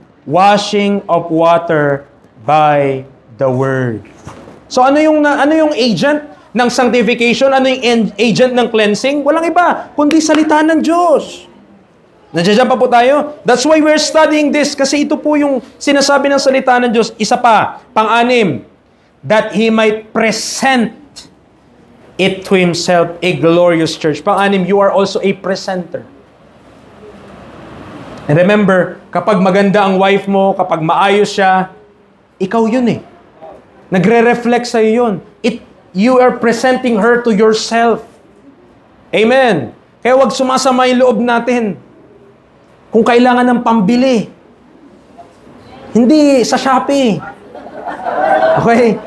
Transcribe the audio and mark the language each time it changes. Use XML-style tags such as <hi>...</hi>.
<en>Washing of water by the word.</en> <tl>So ano yung agent ng sanctification? Ano yung agent ng cleansing? Walang iba, kundi salita ng Diyos. Nandiyan pa po tayo?</tl> <en>That's why we're studying this,</en> <tl>kasi ito po yung sinasabi ng salita ng Diyos. Isa pa, pang-anim,</tl> <en>that He might present it to himself a glorious church. Pang-anim, you are also a presenter. And remember,</en> <tl>kapag maganda ang wife mo, kapag maayos siya, ikaw yun eh. Nagre-reflect sa'yo yun.</tl> <en>You are presenting her to yourself.</en> <tl>Amen. Kaya wag sumasama yung loob natin. Kung kailangan ng pambili, hindi sa Shopee. Okay?</tl>